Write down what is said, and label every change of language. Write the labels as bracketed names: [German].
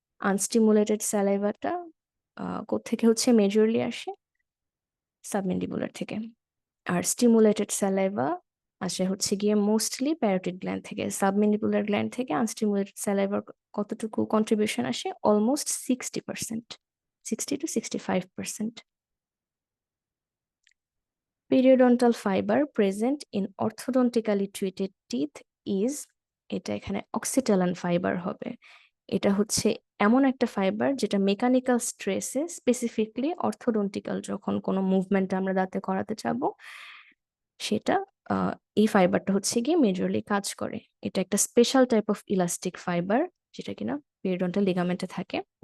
[Bangla] আনস্টিমুলেটেড স্যালাইভাটা কোত্থেকে হচ্ছে মেজরলি আসে, সাবমেন্ডিবুলার থেকে। আর স্টিমুলেটেড স্যালাইভা আসে হচ্ছে গিয়ে মোস্টলি প্যারোটিড গ্ল্যান্ড থেকে। সাবমেন্ডিবুলার গ্ল্যান্ড থেকে আনস্টিমুলেটেড স্যালাইভার কতটুকু কন্ট্রিবিউশন আসে, almost 60%, 60 to 65%। [English] Periodontal fiber present in orthodontically treated teeth is, [Bangla] এটা এখানে অক্সিটালান ফাইবার হবে। এটা হচ্ছে এমন একটা ফাইবার যেটা মেকানিক্যাল স্ট্রেসে, স্পেসিফিকলি অর্থোডন্টিক্যাল যখন কোনো মুভমেন্ট আমরা দাঁতে করাতে যাব, সেটা এই ফাইবারটা হচ্ছে গিয়ে মেজরলি কাজ করে। এটা একটা special type of elastic fibre যেটা কিনা পেরিডন্টাল লিগামেন্টে থাকে।